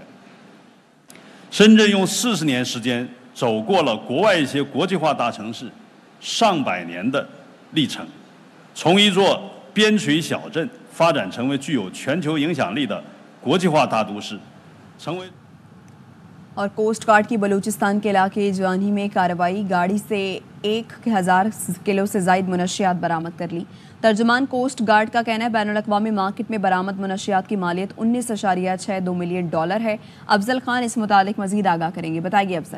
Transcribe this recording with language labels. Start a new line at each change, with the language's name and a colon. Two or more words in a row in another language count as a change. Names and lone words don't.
Chinese: 深圳用40年时间走过了国外一些国际化大城市上百年的历程，从一座边陲小镇发展成为具有全球影响力的国际化大都市，成为。
Urdu: اور
English: coast guard
Urdu: کی بلوچستان کے علاقے جیوانی میں کارروائی، گاڑی سے 1000 کلو سے زائد منشیات برآمد کر لی. ترجمان
English: coast guard
Urdu: کا کہنا ہے بین الاقوامی مارکیٹ میں برآمد منشیات کی مالیت $19.62 ملین ہے. افضل خان اس متعلق مزید آگاہ کریں گے، بتائیے افضل.